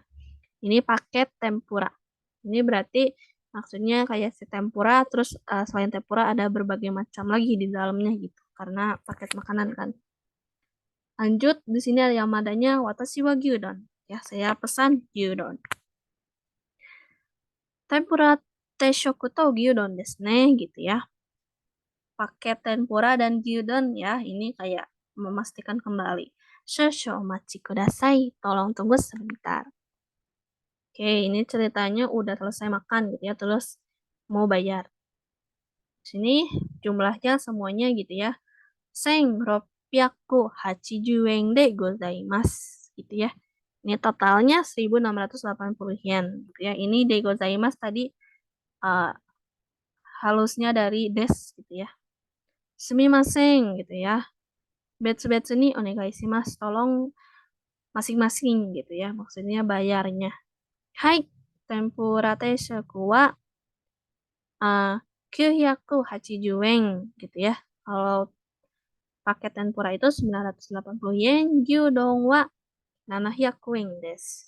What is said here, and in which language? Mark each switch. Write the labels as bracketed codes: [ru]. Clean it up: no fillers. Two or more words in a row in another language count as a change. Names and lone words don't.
[id] Ini paket tempura. Ini berarti maksudnya kayak si tempura, terus selain tempura ada berbagai macam lagi di dalamnya gitu. Karena paket makanan kan. Lanjut, di sini ada Yamadanya [ja] 私は牛丼. [id] Ya, saya pesan gyudon. [ja] 天ぷら定食と牛丼ですね, [id] gitu ya. Paket tempura dan gyudon ya, ini kayak memastikan kembali. [ja] 少々お待ちください, [id] tolong tunggu sebentar. Oke, ini ceritanya udah selesai makan gitu ya, terus mau bayar. Sini jumlahnya semuanya gitu ya. [ja] 1680円でございます [id] gitu ya. Ini totalnya 1680 yen gitu ya. Ini [ja] でございます [id] tadi uh, halusnya dari des gitu ya. Sumimasen gitu ya. [ja] 別々にお願いします. [id] Tolong masing-masing gitu ya. Maksudnya bayarnya. [ja] はい、天ぷら定食は980円 [id] gitu ya. Kalau paket tempura itu 980 yen, [ja] 牛丼は700円です.